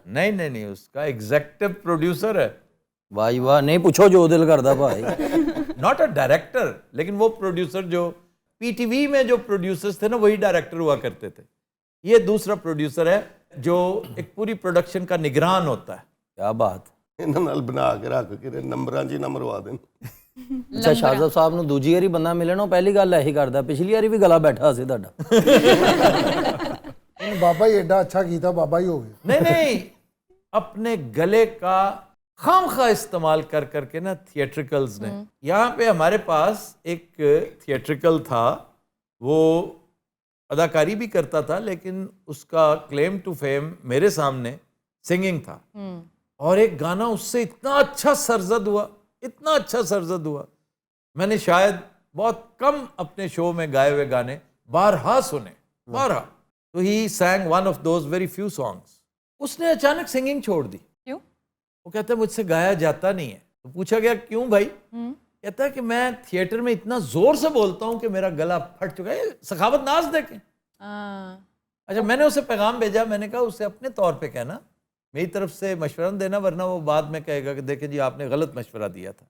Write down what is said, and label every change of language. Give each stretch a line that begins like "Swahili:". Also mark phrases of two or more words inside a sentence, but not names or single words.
Urdu: نہیں, اس کا ایگزیکٹو پروڈیوسر ہے.
Punjabi: واہ نہیں پوچھو جو دل کردا بھائی.
English: not a director,
Urdu: لیکن وہ پروڈیوسر جو پی ٹی وی میں جو پروڈیوسرز تھے نا, وہی ڈائریکٹر ہوا کرتے تھے. یہ دوسرا پروڈیوسر ہے جو ایک پوری پروڈکشن کا نگران ہوتا ہے. کیا بات.
Punjabi: انہاں نال بنا کے رکھ کے نمبراں جی نہ مروا دین. اچھا شاہزاد صاحب نو دوجی واری بندہ ملے نا, پہلی گل ਇਹੀ ਕਰਦਾ, ਪਿਛਲੀ ਵਾਰੀ ਵੀ ਗਲਾ ਬੈਠਾ ਸੀ ਤੁਹਾਡਾ. بابا ہی ایڈا اچھا کیتا, بابا ہی ہو گئے.
Urdu: نہیں اپنے گلے کا خام خواہ استعمال کر کے نا تھیٹریکلز نے. یہاں پہ ہمارے پاس ایک تھیٹریکل تھا, وہ اداکاری بھی کرتا تھا, لیکن اس کا
English: claim to fame
Urdu: میرے سامنے سنگنگ تھا. اور ایک گانا اس سے اتنا اچھا سرزد ہوا, میں نے شاید بہت کم اپنے شو میں گائے ہوئے گانے بارہا سنے, بارہا.
English: تو he sang one of those very few songs.
Urdu: اس نے اچانک سنگنگ چھوڑ دی. کیوں؟ وہ کہتا ہے مجھ سے گایا جاتا نہیں ہے. تو پوچھا گیا کیوں بھائی, کہتا ہے کہ میں تھیٹر میں اتنا زور سے بولتا ہوں کہ میرا گلا پھٹ چکا ہے. سخاوت ناز دیکھیں. اچھا میں نے اسے پیغام بھیجا, میں نے کہا اسے اپنے طور پہ کہنا, میری طرف سے مشورہ دینا, ورنہ وہ بعد میں کہے گا کہ دیکھیں جی آپ نے غلط مشورہ دیا تھا.